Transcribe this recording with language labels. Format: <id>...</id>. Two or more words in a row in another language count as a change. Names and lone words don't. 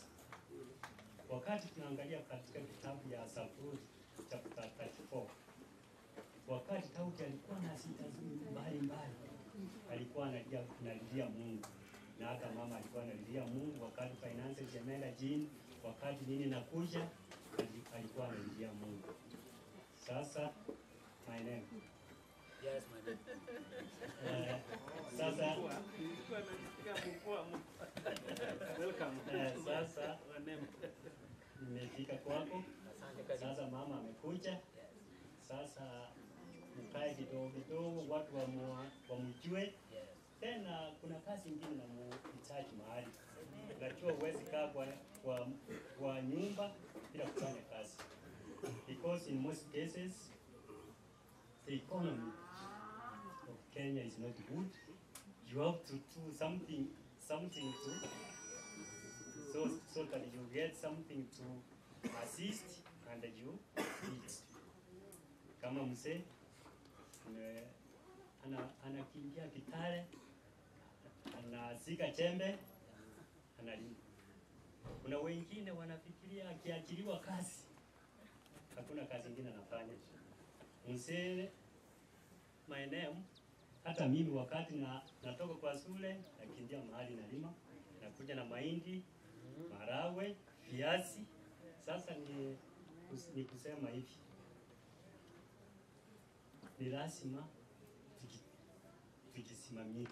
<sw>Wakati tunaangalia katika kitabu ya Zaburi chapter 34, wakati Daudi alikuwa na shida mbalimbali, alikuwa analilia Mungu, na hata mama alikuwa analilia Mungu wakati finances zimeenda chini, wakati nini nakuja, alikuwa anaingia Mungu.</sw> <en>Sasa my name. Yes, my name.</en> <sw>Sasa</sw> <en>Welcome.</en> <sw>Sasa nimefika kwako. Sasa mama amekuja. Sasa mkae kidogo kidogo, watu wamjue. Tena kuna kazi nyingine na mhitaji mahali. Najua huwezi kaa kwa nyumba bila kufanya kazi.</sw> <en>Because in most cases the economy of Kenya is not good. You have to do something so that you get something to assist and you eat.</en> <sw>Kama mzee anakimbia Kitale, anazika chembe, analima. Kuna wengine wanafikiria akiachiliwa kazi hakuna kazi nyingine anafanya.</sw> <en>Mzee my name,</en> <sw>hata mimi wakati natoka kwa shule nakimbia mahali nalima, nakuja na mahindi, maharagwe, viazi. Sasa ni kusema hivi, ni lazima tujisimamie.</sw>